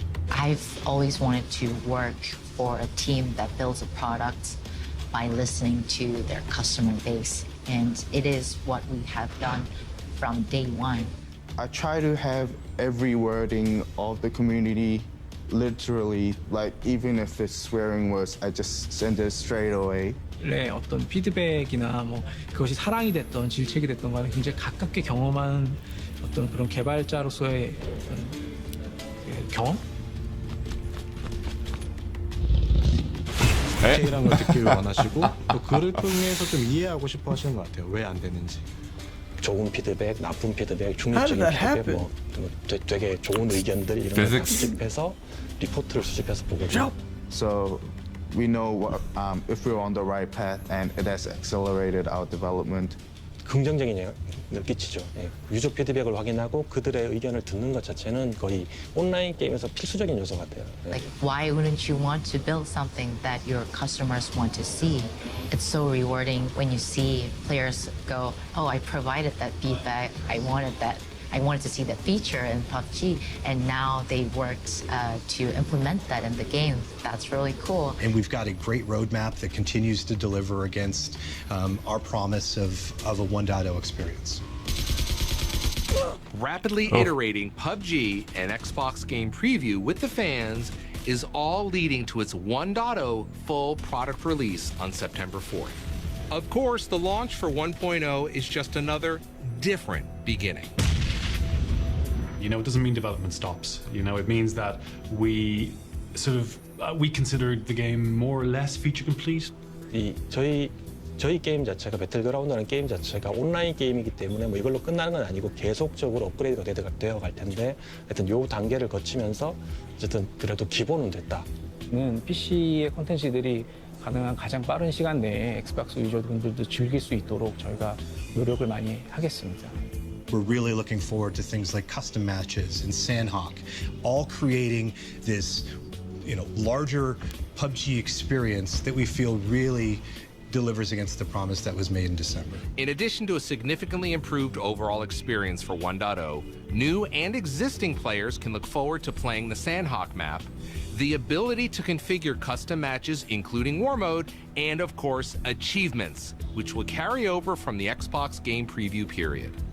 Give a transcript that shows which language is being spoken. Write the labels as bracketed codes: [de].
[en] I've always wanted to work for a team that builds a product by listening to their customer base, and it is what we have done from day one. I try to have every wording of the community literally, like even if it's swearing words, I just send it straight away. [ko] 네, 어떤 피드백이나 뭐 그것이 사랑이 됐던 질책이 됐던 거는 굉장히 가깝게 경험한 어떤 그런 개발자로서의 어떤 경험? 디테일한 걸 듣기를 원하시고 또 그를 통해서 좀 이해하고 싶어 하시는 것 같아요. 왜 안 되는지. 좋은 피드백, 나쁜 피드백, 중립적인 피드백, 뭐 되게 좋은 의견들 이런 걸 수집해서 리포트를 수집해서 보거든요. [en] So we know if we're on the right path, and it has accelerated our development. [ko] 긍정적인 영향을 끼치죠. 예. 유저 피드백을 확인하고 그들의 의견을 듣는 것 자체는 거의 온라인 게임에서 필수적인 요소 같아요. 예. [en] Like, why wouldn't you want to build something that your customers want to see? It's so rewarding when you see players go, oh, I provided that feedback, I wanted to see that feature in PUBG, and now they worked to implement that in the game. That's really cool. And we've got a great roadmap that continues to deliver against our promise of a 1.0 experience. Rapidly iterating PUBG and Xbox game preview with the fans is all leading to its 1.0 full product release on September 4th. Of course, the launch for 1.0 is just another different beginning. You know, it doesn't mean development stops. You know, it means that we we considered the game more or less feature complete. [ko] 저희 게임 자체가 배틀그라운드라는 게임 자체가 온라인 게임이기 때문에 뭐 이걸로 끝나는 건 아니고 계속적으로 업그레이드가 되어 갈 텐데 하여튼 요 단계를 거치면서 어쨌든 그래도 기본은 됐다. PC의 콘텐츠들이 가능한 가장 빠른 시간 내에 엑스박스 유저분들도 즐길 수 있도록 저희가 노력을 많이 하겠습니다. [en] We're really looking forward to things like custom matches and Sandhawk, all creating this, larger PUBG experience that we feel really delivers against the promise that was made in December. In addition to a significantly improved overall experience for 1.0, new and existing players can look forward to playing the Sandhawk map, the ability to configure custom matches including War Mode, and of course, achievements, which will carry over from the Xbox game preview period.